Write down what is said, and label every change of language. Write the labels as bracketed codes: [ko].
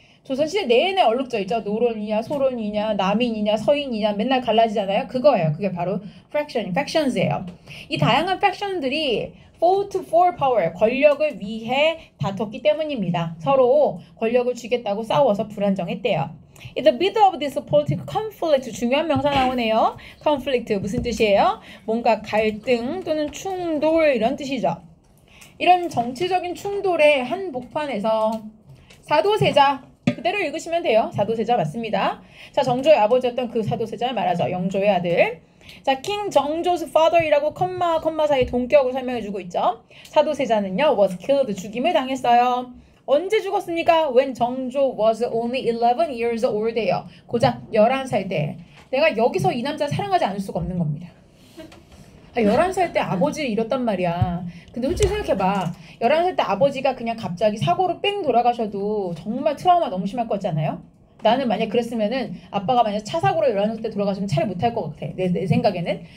[ko] 조선시대 내내 얼룩져 있죠. 노론이냐, 소론이냐, 남인이냐, 서인이냐 맨날 갈라지잖아요. 그거예요. 그게 바로 factions예요. 이 다양한 faction들이 [en] fought for power, [ko] 권력을 위해 다퉜기 때문입니다. 서로 권력을 쥐겠다고 싸워서 불안정했대요. [en] In the middle of this political conflict, [ko] 중요한 명사 나오네요. conflict 무슨 뜻이에요? 뭔가 갈등 또는 충돌 이런 뜻이죠. 이런 정치적인 충돌의 한복판에서 사도세자 그대로 읽으시면 돼요. 사도세자 맞습니다. 자, 정조의 아버지였던 그 사도세자를 말하죠. 영조의 아들. 자, 킹 정조's father이라고 컴마 사이 동격으로 설명해주고 있죠. 사도세자는요, [en] was killed, [ko] 죽임을 당했어요. 언제 죽었습니까? [en] When 정조 was only 11 years old예요. [ko] 고작 11살 때. 내가 여기서 이 남자 사랑하지 않을 수가 없는 겁니다. 11살 때 아버지를 잃었단 말이야. 근데 솔직히 생각해봐. 11살 때 아버지가 그냥 갑자기 사고로 뺑 돌아가셔도 정말 트라우마 너무 심할 것 같지 않아요? 나는 만약 그랬으면은 아빠가 만약 차 사고로 11살 때 돌아가시면 차를 못 탈 것 같아. 내 생각에는.